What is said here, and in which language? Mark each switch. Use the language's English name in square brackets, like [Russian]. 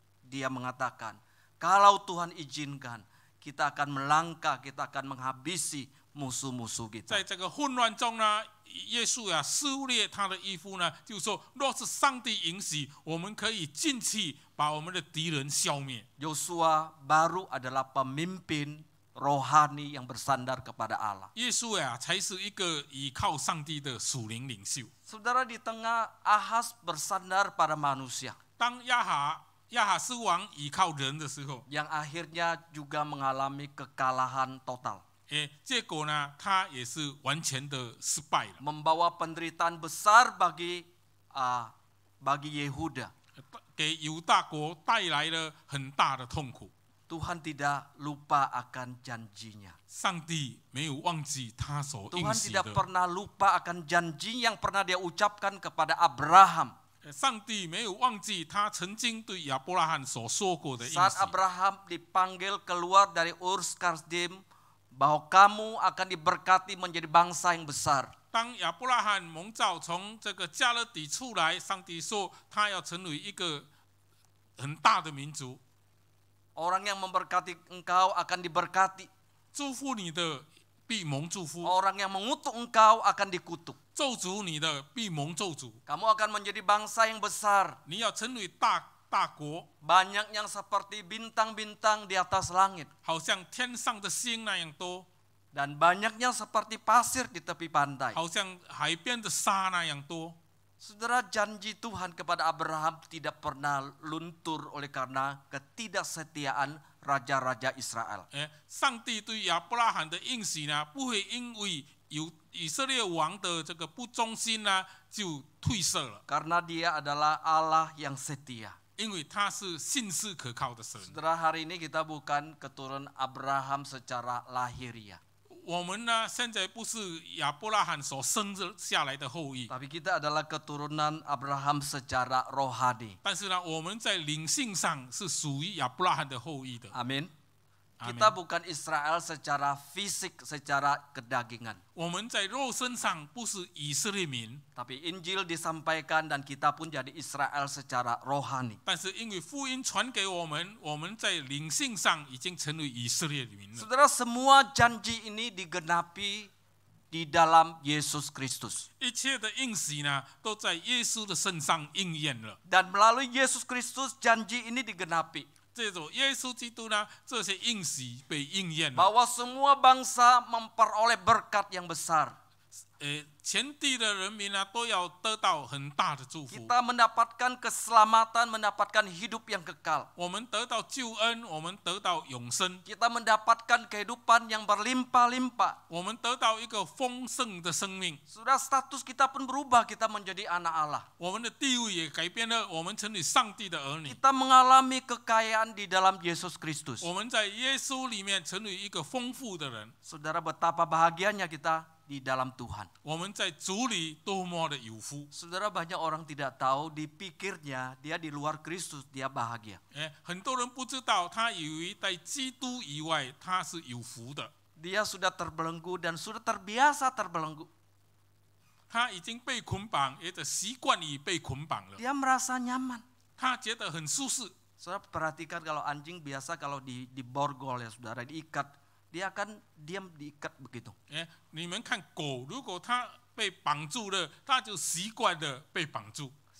[Indonesian] Dia mengatakan, kalau Tuhan izinkan, kita akan melangkah, kita akan menghabisi musuh-musuh kita. [Chinese] 在这个混乱中呢，耶稣啊撕裂他的衣服呢，就说：若是上帝允许，我们可以进去把我们的敌人消灭。 [Indonesian] Yosua baru adalah pemimpin rohani yang bersandar kepada Allah. [Chinese] 耶稣啊才是一个依靠上帝的属灵领袖。 [Indonesian] Saudara, di tengah Ahaz bersandar pada manusia, [Chinese] 当亚哈斯王依靠人的时候， [Indonesian] yang akhirnya juga mengalami kekalahan total. [Chinese] 结果呢，他也是完全的失败了， [Indonesian] Membawa penderitaan besar bagi Yehuda. [Chinese] 给犹大国带来了很大的痛苦。 [Indonesian] Tuhan tidak lupa akan janjinya. [Chinese] 上帝没有忘记他所应 [Indonesian] Tuhan [Chinese] 许 [Indonesian] tidak [Chinese] 的， [Indonesian] pernah lupa akan janji yang pernah dia ucapkan kepada Abraham. [Chinese] 上帝没有忘记他曾经对亚伯拉罕所说过的应 [Indonesian] Saat [Chinese] 许。 [Indonesian] Abraham dipanggil keluar dari Ur Kasdim, bahwa kamu akan diberkati menjadi bangsa yang besar. [Chinese] 当亚伯拉罕蒙召从这个加勒底出来，上帝说他要成为一个很大的民族， [Indonesian] Orang yang memberkati engkau akan diberkati. [Chinese] 祝福你的必蒙祝福， [Indonesian] Orang yang mengutuk engkau akan dikutuk. [Chinese] 咒诅你的必蒙咒诅。 [Indonesian] Kamu akan menjadi bangsa yang besar. [Chinese] 你要成为大国， [Indonesian] Banyak yang seperti bintang-bintang di atas langit. [Chinese] 好像天上的星那样多， [Indonesian] Dan banyaknya seperti pasir di tepi pantai. [Chinese] 好像海边的沙那样多。 [Indonesian] Saudara, janji Tuhan kepada Abraham tidak pernah luntur oleh karena ketidaksetiaan raja-raja Israel. [Chinese] 上帝对亚伯拉罕的应许呢，不会因为有以色列王的这个不忠心呢，就褪色了， [Indonesian] Karena dia adalah Allah yang setia. [Chinese] 因为他是信实可靠的神。 [Indonesian] Saudara, hari ini kita bukan keturunan Abraham secara lahiriah. [Chinese] 我们呢，现在不是亚伯拉罕所生下来的后裔， [Indonesian] Tapi kita adalah keturunan Abraham secara rohani. [Chinese] 但是呢，我们在灵性上是属于亚伯拉罕的后裔的。 [Indonesian] Amin. Kita bukan Israel secara fisik, secara kedagingan. [Chinese] 我们在肉身上不是以色列民， [Indonesian] Tapi Injil disampaikan dan kita pun jadi Israel secara rohani. [Chinese] 但是因为福音传给我们，我们在灵性上已经成为以色列民了。 [Indonesian] Saudara, semua janji ini digenapi di dalam Yesus Kristus. [Chinese] 一切的应许呢，都在耶稣的身上应验了。 [Indonesian] Dan melalui Yesus Kristus janji ini digenapi. [Chinese] 借着耶稣基督呢，这些应许被应验了。 [Indonesian] Bahwa semua bangsa memperoleh berkat yang besar. [Chinese] 全地的人民呢，都要得到很大的祝福。 [Indonesian] Kita mendapatkan keselamatan, mendapatkan hidup yang kekal. [Chinese] 我们得到救恩，我们得到永生， [Indonesian] Kita mendapatkan kehidupan yang berlimpah-limpah. [Chinese] 我们得到一个丰盛的生命。 [Indonesian] Sudah status kita pun berubah, kita menjadi anak Allah. [Chinese] 我们的地位也改变了，我们成为上帝的儿女。 [Indonesian] Kita mengalami kekayaan di dalam Yesus Kristus. [Chinese] 我们在耶稣里面成为一个丰富的人。 [Indonesian] Saudara, betapa bahagianya kita di dalam Tuhan. [Chinese] 我们在主里多么的有福。 [Indonesian] Saudara, banyak orang tidak tahu, dipikirnya dia di luar Kristus, dia bahagia. [Chinese] 很多人不知道，他以为在基督以外他是有福的。 [Indonesian] Dia sudah terbelenggu dan sudah terbiasa terbelenggu. [Chinese] 他已经被捆绑，也得习惯于被捆绑了。 [Indonesian] Dia merasa nyaman. [Chinese] 他觉得很舒适。 [Indonesian] Saudara perhatikan kalau anjing biasa kalau diborgol ya saudara, diikat, dia akan diam diikat begitu. [Chinese] 你们看狗，如果它被绑住了，它就习惯了被绑住。